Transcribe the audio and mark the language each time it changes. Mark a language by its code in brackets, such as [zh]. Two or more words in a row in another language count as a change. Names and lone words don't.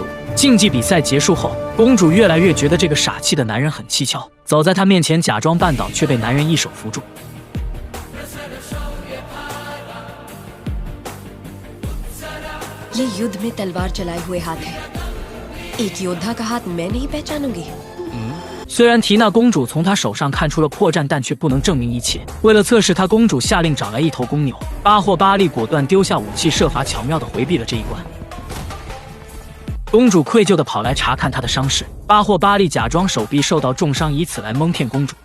[zh] 竞技比赛结束后，公主越来越觉得这个傻气的男人很蹊跷，走在他面前假装绊倒，却被男人一手扶住。 [hi] ये युद्ध में तलवार चलाए हुए हाथ है। एक योद्धा का हाथ मैं नहीं पहचानूंगी। [zh] 虽然缇娜公主从他手上看出了破绽，但却不能证明一切。为了测试他，公主下令找来一头公牛。巴霍巴利果断丢下武器，设法巧妙地回避了这一关。公主愧疚地跑来查看他的伤势，巴霍巴利假装手臂受到重伤，以此来蒙骗公主。